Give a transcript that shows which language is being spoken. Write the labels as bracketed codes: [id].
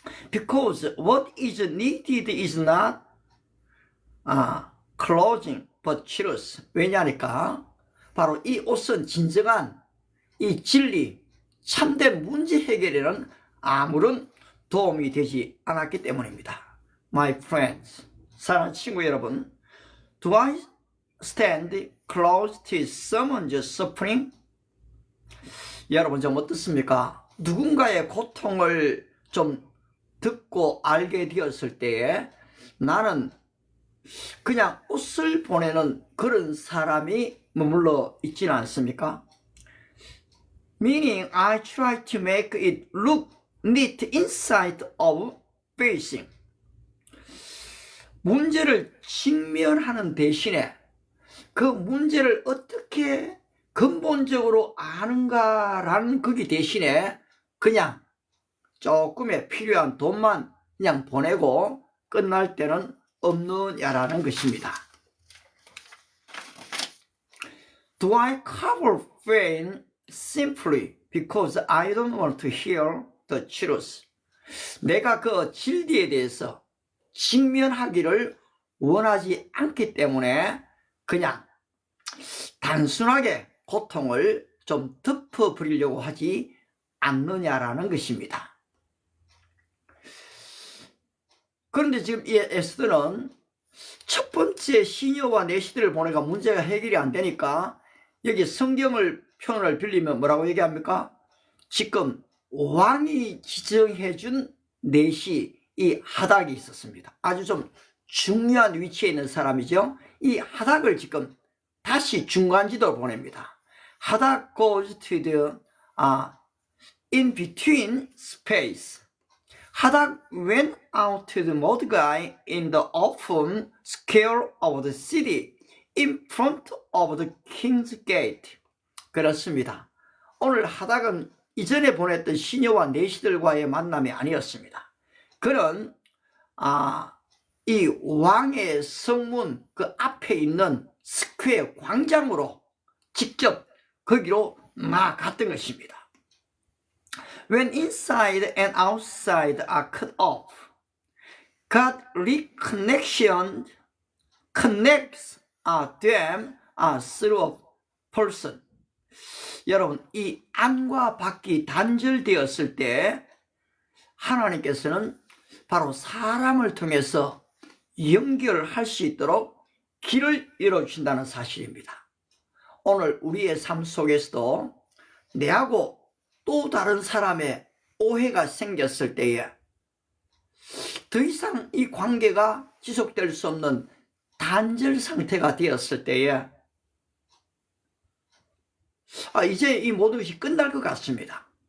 [en] Because what is needed is not clothing but truth. [ko] 왜냐니까 바로 이 옷은 진정한 이 진리, 참된 문제 해결에는 아무런 도움이 되지 않았기 때문입니다. [en] My friends, [ko] 사랑하는 친구 여러분, [en] do I stand close to someone's suffering? [ko] 여러분 좀 어떻습니까? 누군가의 고통을 좀 듣고 알게 되었을 때에 나는 그냥 옷을 보내는 그런 사람이 머물러 있지는 않습니까? [en] Meaning I try to make it look neat inside of facing. [ko] 문제를 직면하는 대신에 그 문제를 어떻게 근본적으로 아는가라는 거기 대신에 그냥 조금의 필요한 돈만 그냥 보내고 끝날 때는 없느냐라는 것입니다. [en] Do I cover pain simply because I don't want to hear the truth? [ko] 내가 그 진리에 대해서 직면하기를 원하지 않기 때문에 그냥 단순하게 고통을 좀 덮어버리려고 하지 않느냐라는 것입니다. 그런데 지금 이 에스더는 첫 번째 시녀와 내시들을 보내가 문제가 해결이 안 되니까 여기 성경을 표현을 빌리면 뭐라고 얘기합니까? 지금 왕이 지정해 준 내시 이 하닥이 있었습니다. 아주 좀 중요한 위치에 있는 사람이죠. 이 하닥을 지금 다시 중간지도로 보냅니다. [en] 하닥 goes to the in between space. 하닥 went out to the Mordecai in the open square of the city in front of the king's gate. [ko] 그렇습니다. 오늘 하닥은 이전에 보냈던 시녀와 내시들과의 만남이 아니었습니다. 그는 이 왕의 성문 그 앞에 있는 스퀘어 광장으로 직접 거기로 막 갔던 것입니다. [en] When inside and outside are cut off, God reconnection connects them through a person. [ko] 여러분, 이 안과 밖이 단절되었을 때 하나님께서는 바로 사람을 통해서 연결할 수 있도록 길을 열어주신다는 사실입니다. 오늘 우리의 삶 속에서도 내하고 또 다른 사람의 오해가 생겼을 때에 더 이상 이 관계가 지속될 수 없는 단절 상태가 되었을 때에 이제 이 모든 것이 끝날 것 같습니다.